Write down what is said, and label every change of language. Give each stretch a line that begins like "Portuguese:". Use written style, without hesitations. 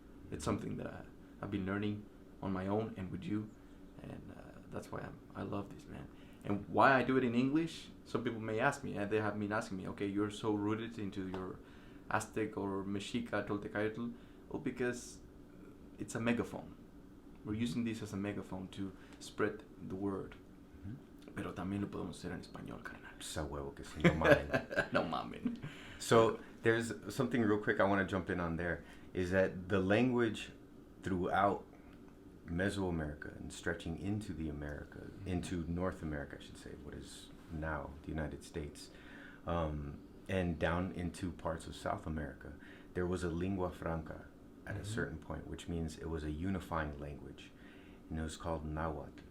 English: It's something that I've been learning on my own and with you, and that's why I love this, man. And why I do it in English, some people may ask me, and they have been asking me, okay, you're so rooted into your Aztec or Mexica, Toltecayotl. Well, because it's a megaphone. We're using this as a megaphone to spread the word.
Spanish: Pero también lo podemos hacer en español, carnal. Sa huevo que sí, no mamen. No mamen.
English: So there's something real quick I want to jump in on there, is that the language throughout Mesoamerica and stretching into into North America, I should say, what is now the United States, and down into parts of South America, there was a lingua franca at a certain point, which means it was a unifying language, and it was called Nahuatl.